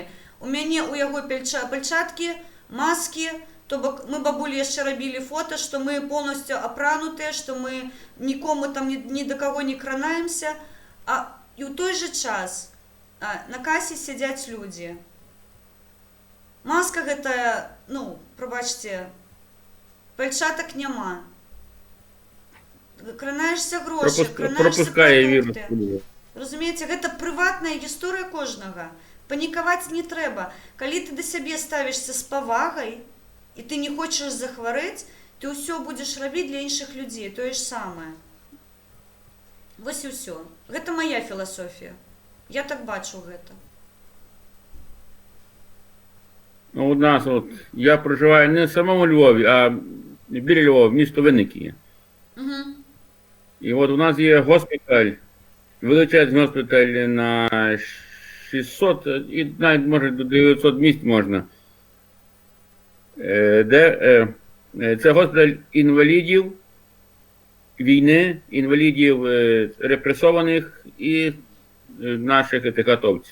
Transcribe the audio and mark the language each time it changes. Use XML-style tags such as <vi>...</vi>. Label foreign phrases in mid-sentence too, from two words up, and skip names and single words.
<be>У мяне ў яго пальчаткі, маскі, то бок мы бабулі яшчэ рабілі фота, што мы полностью апранутыя, што мы нікому там ні да каго не кранаемся. І ў той жа час на касе сядзяць людзі. Маска гэта, ну, прабачце, пальчатак няма. Кранаешься гроші, кранаешься продукти. Разумееце, гэта прыватная гісторыя кожнага. Панікаваць не трэба. Калі ты да сябе ставішся з павагай, і ты не хочаш захварэць, ты ўсё будзеш рабіць для іншых людзей, тое ж самае. Вось і ўсё. Гэта моя філасофія. Я так бачу гэта.</be> <uk>Ну, у нас, от, я проживаю не в самому Львові, а біля Львова, місто Винники. Угу. І от у нас є госпіталь, величезний госпіталь на 600 і навіть, може, до 900 місць можна. Це госпіталь інвалідів війни, інвалідів репресованих і наших атовців.</uk>